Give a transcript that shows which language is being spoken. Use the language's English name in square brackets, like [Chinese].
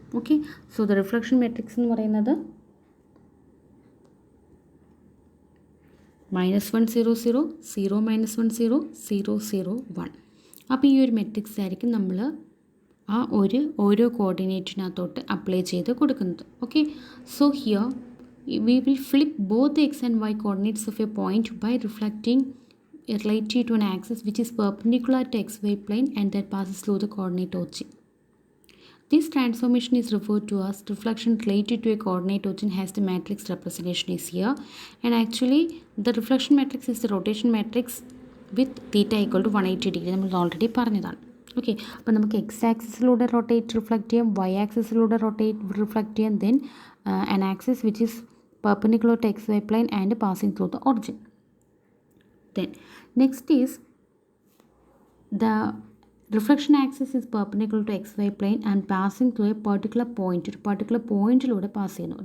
[Malayalam] Okay, [English] so the reflection matrix [Malayalam] എന്ന് പറയുന്നത് -1 0 0 0 -1 0 0 0 1. അപ്പോൾ ഈ ഒരു മെട്രിക്സ് ആയിരിക്കും നമ്മൾ ആ ഓരോ കോർഡിനേറ്റിനകത്തോട്ട് അപ്ലൈ ചെയ്ത് കൊടുക്കുന്നത്. [English] Okay, so here we will flip both the x and y coordinates of a point by reflecting relative to an axis which is perpendicular to XY plane and that passes through the coordinate origin. This transformation is referred to as reflection related to a coordinate origin has the matrix representation is here, and actually the reflection matrix is the rotation matrix with theta equal to 180 degree. [Malayalam] നമ്മൾ already പറഞ്ഞതാണ്. Okay, അപ്പോൾ നമുക്ക് X ആക്സിസിലൂടെ rotate reflect ചെയ്യാം, Y ആക്സിസിലൂടെ rotate reflect ചെയ്യാം, [English] Then an axis which is perpendicular to XY plane and passing through the origin. Then next is the reflection axis is perpendicular to X Y plane and passing through a particular point, [Malayalam] ഒരു particular പോയിന്റിലൂടെ pass ചെയ്യുന്നു.